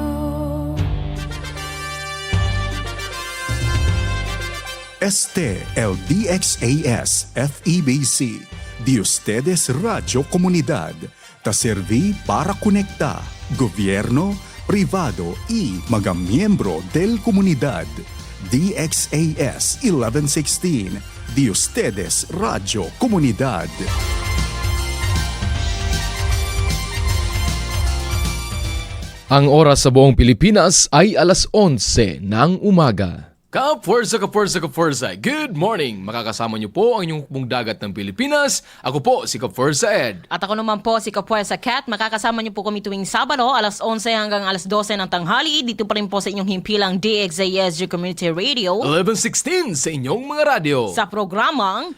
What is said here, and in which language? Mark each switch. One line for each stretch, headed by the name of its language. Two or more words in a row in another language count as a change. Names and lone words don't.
Chavacano: Este el DXAS FEBC, de ustedes Radio Comunidad, te serví para conectar gobierno, privado y mga miembro del comunidad. DXAS 1116, de ustedes Radio Comunidad.
Filipino: Ang oras sa buong Pilipinas ay alas 11 ng umaga.
English: Kapwersa! Good morning!
Filipino: Makakasama niyo po ang inyong hukbong dagat ng Pilipinas. Ako po si Kapwersa Ed. At ako naman po si Kapwersa Cat. Makakasama niyo po kami tuwing Sabado, alas 11 hanggang alas 12 ng tanghali. Dito pa rin po sa inyong himpilang DXAS
English: Your Community Radio.
Filipino: 1116 sa inyong mga radyo. Sa programang